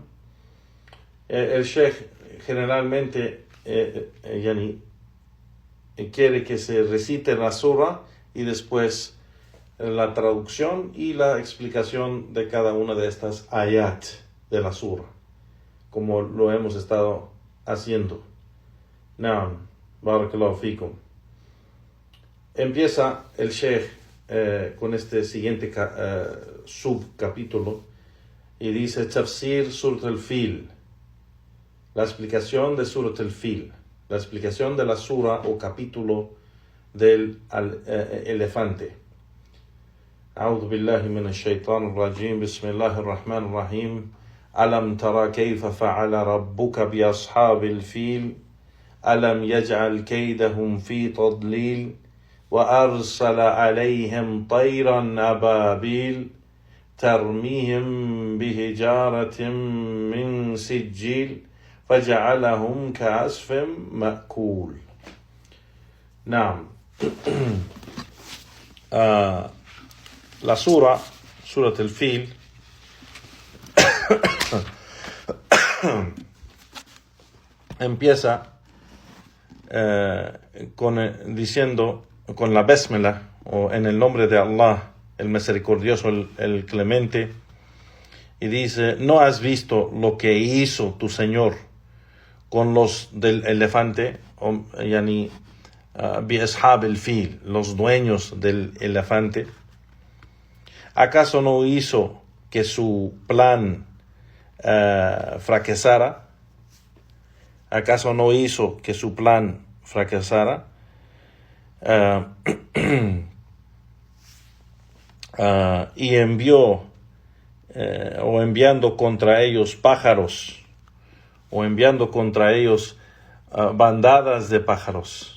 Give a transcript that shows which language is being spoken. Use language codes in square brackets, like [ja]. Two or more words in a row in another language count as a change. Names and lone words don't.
[es] El Sheikh generalmente quiere que se recite la sura y después la traducción y la explicación de cada una de estas ayat de la sura, como lo hemos estado haciendo. [ar] نعم، بارك الله فيكم. [es] Empieza el Sheikh con este siguiente subcapítulo y dice Tafsir Surat al-Fil, la explicación de Surat al-Fil, la explicación de la sura o capítulo del elefante. [ar] أعوذ بالله من الشيطان الرجيم بسم الله الرحمن الرحيم ألم ترى كيف فعل ربك بأصحاب الفيل ألم يجعل كيدهم في تضليل وأرسل عليهم طيرا أبابيل ترميهم بحجارة من سجيل فجعلهم كعصف مأكول. نعم. [es] La Surat al-Fil, empieza diciendo con la Besmela, o en el nombre de Allah, el misericordioso, el clemente, y dice: ¿no has visto lo que hizo tu Señor con los del elefante? [ar] يعني بأصحاب الفيل, [es] los dueños del elefante. ¿Acaso no hizo que su plan fracasara? ¿Acaso no hizo que su plan fracasara? Y envió, o enviando contra ellos pájaros, o enviando contra ellos bandadas de pájaros,